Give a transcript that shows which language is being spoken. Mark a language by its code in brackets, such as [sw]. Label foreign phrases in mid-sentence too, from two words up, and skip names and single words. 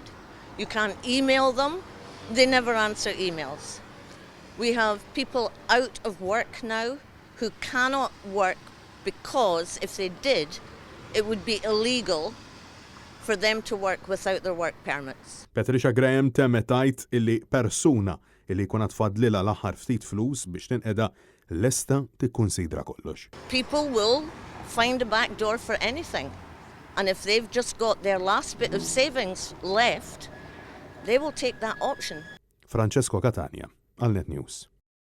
[en] You can't email them, they never answer emails. We have people out of work now who cannot work because if they did, it would be illegal for them to work without their work permits. [mt] Patricia Graham temmet tajt illi persuna illi jkun tfadlilha l-aħħar ftit flus biex tinqeda lesta tikkunsidra kollox. [en] People will find a back door for anything. And if they've just got their last bit of savings left, they will take that option. [mt] Francesco Catania, għal Net News.